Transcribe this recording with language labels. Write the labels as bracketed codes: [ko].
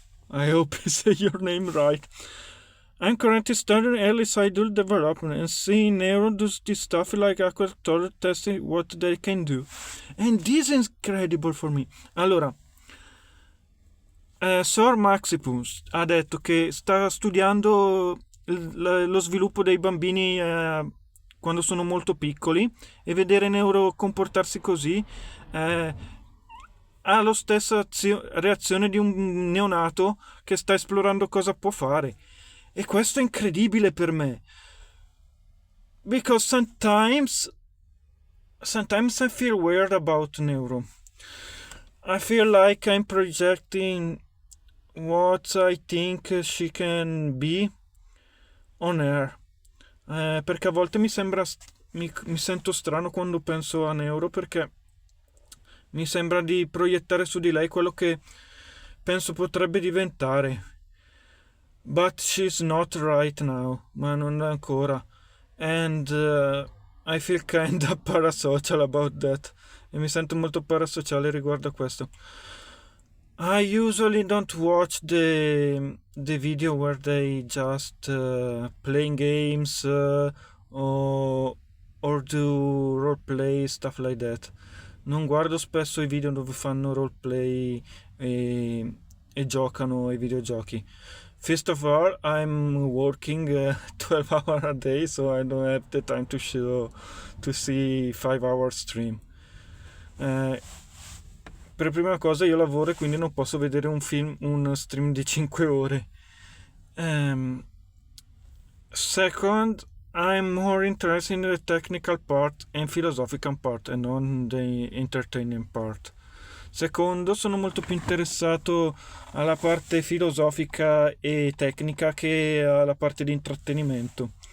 [en] I hope I say your name right. I'm currently studying early sidewall development and seeing neuro do this stuff like actor testing what they can do. And this is incredible for me. [it] Allora, Sor Maxipus ha detto che sta studiando lo sviluppo dei bambini quando sono molto piccoli e vedere neuro comportarsi così ha la stessa reazione di un neonato che sta esplorando cosa può fare. E questo è incredibile per me. [en] Because sometimes I feel weird about neuro. I feel like I'm projecting what I think she can be on air. [it] Perché a volte mi sento strano quando penso a neuro, perché mi sembra di proiettare su di lei quello che penso potrebbe diventare. [en] But she's not right now, [it] ma non ancora. [en] And I feel kinda parasocial about that. [it] E mi sento molto parasociale riguardo a questo. [en] I usually don't watch the video where they just playing games or do roleplay, stuff like that. [it] Non guardo spesso i video dove fanno roleplay e giocano ai videogiochi. [en] First of all, I'm working 12 hours a day, so I don't have the time to see 5-hour stream. [it] Per prima cosa io lavoro e quindi non posso vedere un stream di 5 ore. [en] Second, I'm more interested in the technical part and philosophical part and non the entertaining part. [it] Secondo, sono molto più interessato alla parte filosofica e tecnica che alla parte di intrattenimento.